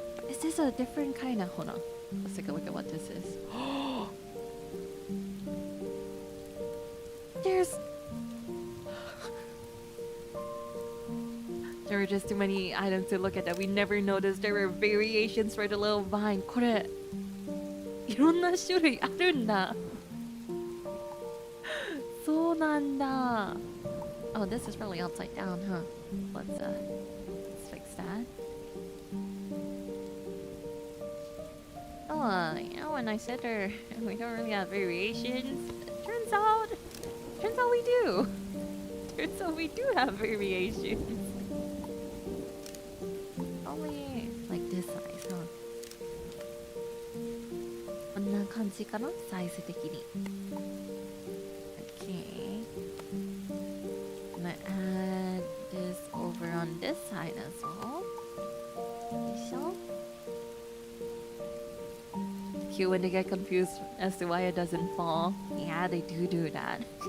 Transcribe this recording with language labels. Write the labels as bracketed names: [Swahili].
[English] Is this a different kind of... Hold on. Let's take a look at what this is. There were just too many items to look at that we never noticed. There were variations for the little vine. [Japanese] これ、いろんな種類あるんだ。そうなんだ。 [English] Oh, this is really upside down, huh? Let's fix that. Oh, you know, when I said we don't really have variations, turns out we do. Turns out we do have variations. Only like this size, huh? [Japanese] こんな感じかな、サイズ的に。 [English] Okay. I'm gonna add this over on this side as well. cute when they get confused as to why it doesn't fall. Yeah, they do that.